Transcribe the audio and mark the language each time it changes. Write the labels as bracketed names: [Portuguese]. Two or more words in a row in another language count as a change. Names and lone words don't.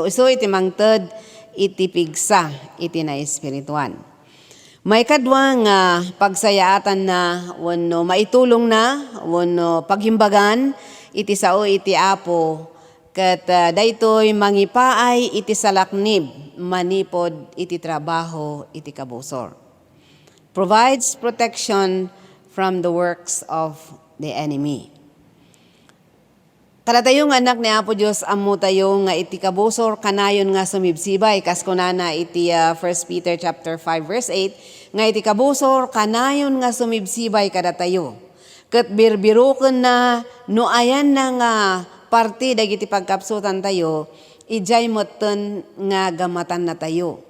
[Iloko] So iso iti mangted iti pigsa iti na espirituan. May kadwa nga pagsayaatan na wano maitulong na wano paghimbagan iti sao iti Apo ket daytoy mangipaay iti salaknib manipod iti trabaho iti kabusor. [English] Provides protection from the works of the enemy. [Iloko] Kada tayo nga anak ni Apo Diyos, amo tayo nga iti kabusor kanayon nga sumibsibay. Kas kunana iti 1 Peter [English] chapter 5 verse 8, [Iloko] nga iti kabusor kanayon nga sumibsibay kada tayo. Ket birbiruken na no ayan na nga parti dagiti pagkapsutan tayo, ijay moten nga gamatan na tayo.